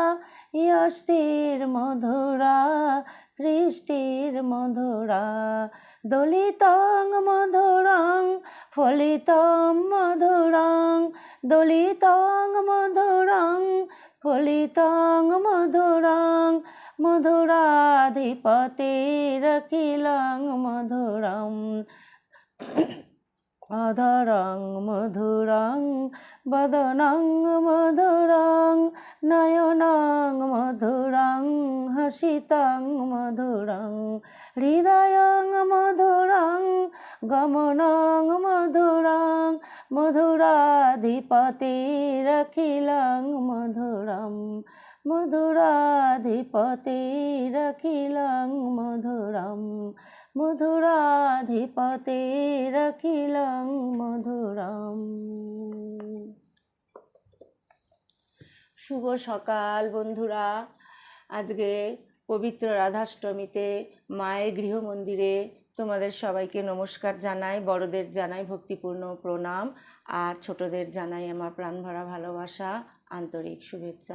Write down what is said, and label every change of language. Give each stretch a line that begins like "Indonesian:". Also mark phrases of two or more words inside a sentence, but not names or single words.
Sanskrit: यष्टिर्मधुरा सृष्टिर्मधुरा दलितं मधुरं फलितं मधुरं दलितं मधुरं फलितं मधुरं मधुराधिपतिरखिलं मधुरम् अधरं मधुरं বদনং মধুরং নয়নং মধুরং হাসিতং মধুরং হৃদয়ং মধুরং গমনং মধুরং মধুরাধিপতিরখিলং মধুরম মধুরাধিপতিরখিলং মধুরম মধুরাধিপতিরখিলং মধুরম।
Bangla: শুভ সকাল বন্ধুরা। আজকে পবিত্র রাধাষ্টমীতে মায়ের গৃহমন্দিরে তোমাদের সবাইকে নমস্কার জানাই, বড়দের জানাই ভক্তিপূর্ণ প্রণাম, আর ছোটদের জানাই আমার প্রাণভরা ভালোবাসা, আন্তরিক শুভেচ্ছা।